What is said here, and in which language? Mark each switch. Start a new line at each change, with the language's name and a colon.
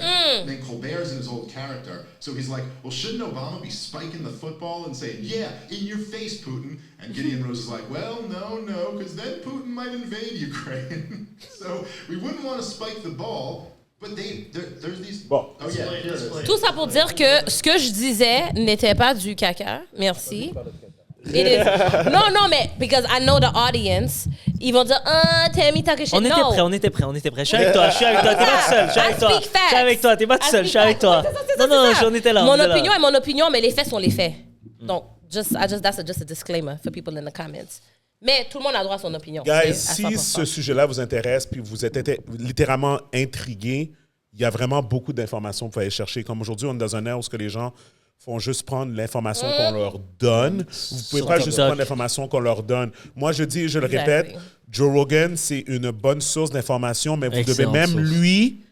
English: And then Colbert's in his old character. So he's like, well, shouldn't Obama be spiking the football and saying, yeah, in your face, Putin? And Gideon Rose is like, well, no, because then Putin might invade Ukraine. So we wouldn't want to spike the ball. But there's these...
French: Bon.
English: Oh, yeah, here it is.
French: Tout ça pour dire que ce que je disais n'était pas du caca. Merci.
English: It is.
French: Non, mais
English: because I know the audience,
French: ils vont dire,
English: Tammy talking shit.
French: On était prêts. Je suis avec toi. T'es pas tout seul. Je suis avec toi. T'es pas tout seul. Je suis avec toi. Non, on était là. Mon opinion est mon opinion, mais les faits sont les faits.
English: Donc, that's just a disclaimer for people in the comments.
French: Mais tout le monde a droit à son opinion. Guys, si ce sujet-là vous intéresse, puis vous êtes littéralement intrigué, il y a vraiment beaucoup d'informations que vous pouvez aller chercher. Comme aujourd'hui, on est dans un ère où les gens font juste prendre l'information qu'on leur donne. Vous ne pouvez pas juste prendre l'information qu'on leur donne. Moi, je dis, je le répète, Joe Rogan, c'est une bonne source d'information, mais vous devez même lui...